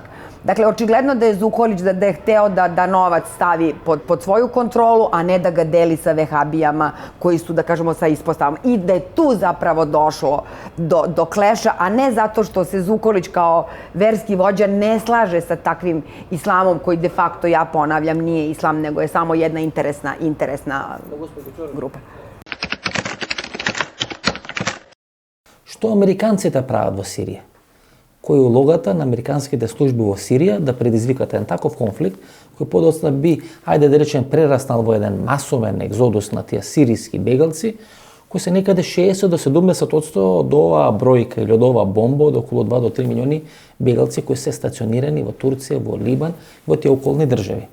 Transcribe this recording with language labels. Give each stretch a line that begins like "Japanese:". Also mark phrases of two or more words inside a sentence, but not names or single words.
Serbian: Dakle, očigledno da je Zukorlić da je hteo da novac stavi pod svoju kontrolu, a ne da ga deli sa vehabijama koji su, da kažemo, sa ispostavama. I da je tu zapravo došlo do kleša, a ne zato što se Zukorlić kao verski vođa ne slaže sa takvim islamom koji
Latin: de facto,
Serbian: ja ponavljam, nije islam, nego je samo jedna interesna grupa.
Macedonian: Што американците прават во Сирија? Кој е улогата на американските служби во Сирија да предизвикат еден таков конфликт кој подоцна би, ајде да речем, прераснал во еден масовен екзодус на тие сиријски бегалци, кои се некаде 60 до 70% од оваа бројка или од оваа бомба од околу 2 до 3 милиони бегалци кои се стационирани во Турција, во Либан и во тие околни држави.